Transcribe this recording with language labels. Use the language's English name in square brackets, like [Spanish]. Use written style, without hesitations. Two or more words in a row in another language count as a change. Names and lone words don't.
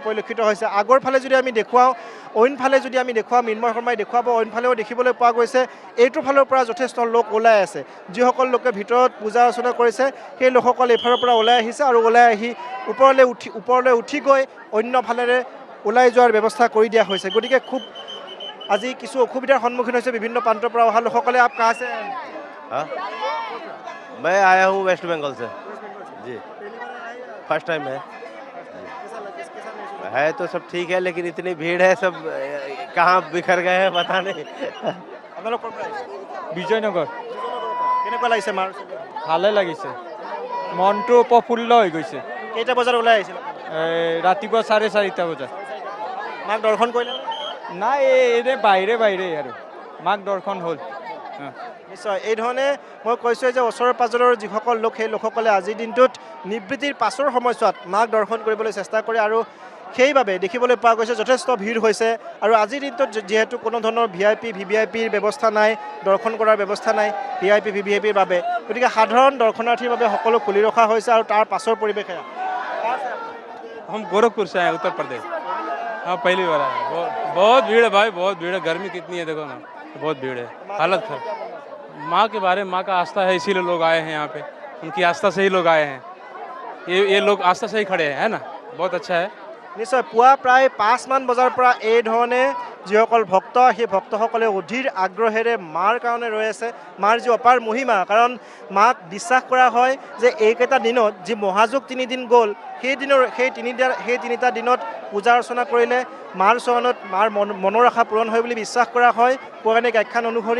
[Assamese] পৰিলক্ষিত হৈছে আগৰ ফালে যদি আমি দেখুৱাওঁ অইনফালে যদি আমি দেখুৱাওঁ মৃন্ময় শৰ্মাই দেখুৱাব অইনফালেও দেখিবলৈ পোৱা গৈছে এইটোৰ ফালৰ পৰা যথেষ্ট লোক ওলাই আছে যিসকল লোকে ভিতৰত পূজা অৰ্চনা কৰিছে সেই লোকসকল এইফালৰ পৰা ওলাই আহিছে আৰু ওলাই আহি ওপৰলৈ উঠি গৈ অন্য ফালেৰে ওলাই যোৱাৰ ব্যৱস্থা কৰি দিয়া হৈছে গতিকে খুব আজি কিছু অসুবিধাৰ সন্মুখীন হৈছে বিভিন্ন প্ৰান্তৰ পৰা অহা লোকসকলে [Hindi] आप कह [Assamese] আছে [Hindi] मैं आया हूँ वेस्ट बंगाल से जी [English] first time [Hindi] है तो सब ठीक है लेकिन इतनी भीड़ है सब कहाँ बिखर गए हैं पता नहीं বিজয়নগৰ [Assamese] কেনেকুৱা লাগিছে মাৰ ভালে লাগিছে মনটো প্ৰফুল্ল হৈ গৈছে কেইটা বজাত ওলাই আহিছিল ৰাতিপুৱা 4:30 বজাত মাক দৰ্শন কৰিলে নাই এনে বাহিৰে আৰু মাক দৰ্শন হ'ল নিশ্চয় এই ধৰণে মই কৈছোঁ যে ওচৰৰ পাজৰৰ যিসকল লোক সেই লোকসকলে আজিৰ দিনটোত নিবৃত্তিৰ পাছৰ সময়ছোৱাত মাক দৰ্শন কৰিবলৈ চেষ্টা কৰে আৰু সেইবাবে দেখিবলৈ পোৱা গৈছে যথেষ্ট ভিৰ হৈছে আৰু আজিৰ দিনটোত যিহেতু কোনো ধৰণৰ VVIPৰ ব্যৱস্থা নাই, দৰ্শন কৰাৰ ব্যৱস্থা নাই VVIPৰ বাবে, গতিকে সাধাৰণ দৰ্শনাৰ্থীৰ বাবে সকলো খুলি ৰখা হৈছে আৰু তাৰ পাছৰ পৰিৱেশ এয়া। [Hindi] हम गोरखपुर से आए उत्तर प्रदेश। हाँ पहली बार आए। बहुत भीड़ है भाई, बहुत भीड़ है। गर्मी कितनी है देखो ना, बहुत भीड़ है, हालत खराब। माँ के बारे में, माँ का आस्था है इसीलिए लोग आए हैं यहाँ पे, उनकी आस्था से ही लोग आए हैं। ये लोग आस्था से ही खड़े हैं, है ना, बहुत अच्छा है। [Assamese] নিশ্চয় পুৱা প্ৰায় 5 মান বজাৰ পৰা এই ধৰণে যিসকল ভক্ত সেই ভক্তসকলে অধীৰ আগ্ৰহেৰে মাৰ কাৰণে ৰৈ আছে। মাৰ যি অপাৰ মহিমা, কাৰণ মাক বিশ্বাস কৰা হয় যে এইকেইটা দিনত যি মহাযুগ 3 দিন গ'ল সেই তিনিটা দিনত পূজা অৰ্চনা কৰিলে মাৰ চৰণত মাৰ মনৰ আশা পূৰণ হয় বুলি বিশ্বাস কৰা হয় পৌৰাণিক আখ্যান অনুসৰি।